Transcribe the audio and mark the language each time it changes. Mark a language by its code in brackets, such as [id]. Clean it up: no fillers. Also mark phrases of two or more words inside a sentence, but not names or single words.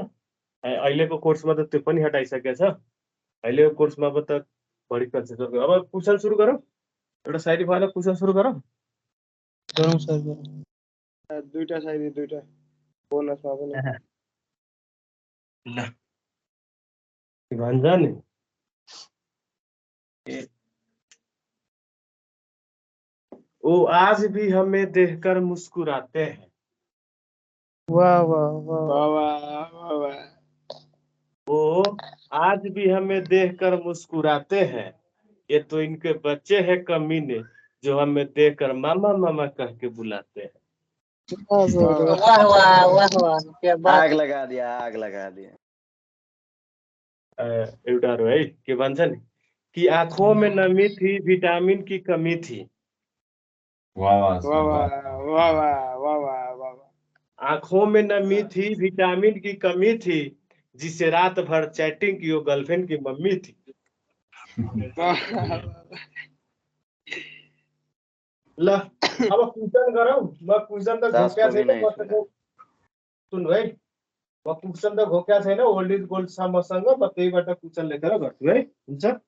[ne] अहिलेको कोर्समा त त्यो पनि हटाइसकेको छ। अहिलेको कोर्समा त बढी कन्सेप्ट। अब क्वेसन सुरु गरौँ। एउटा साइड भएर क्वेसन सुरु गरौँ। गरौँ सर, गरौँ। दुईटा साइड दुईटा बोनसमा पनि ल भन्छ नि [hi] वो आज भी हमें देखकर मुस्कुराते हैं। वाह वाह वाह वाह वाह। वो आज भी हमें देखकर मुस्कुराते हैं, ये तो इनके बच्चे हैं कमीने जो हमें देखकर मामा मामा कह के बुलाते हैं। वाह वाह वाह वाह क्या बात आग लगा दिया, आग लगा दिया। [ne] एउटा है के भन्छ नि कि [hi] आँखों में नमी थी, विटामिन की कमी थी। वाह वाह वाह सर, वाह वाह। वाह वाह वाह वाह वाह वाह। आंखों में नमी थी, विटामिन की कमी थी, जिसे रात भर चैटिंग की वो गर्लफ्रेंड की मम्मी थी। [ne] ल अब क्वेसन गरौँ। म क्वेसन त दास घोक्या को भी छैन, [hi] नहीं [ne] मसँग सुन्नु है, म क्वेसन त घोक्या छैन, [en] old is gold [ne] छ मसँग। म त्यहीबाट क्वेसन लेखेर गर्छु है, हुन्छ?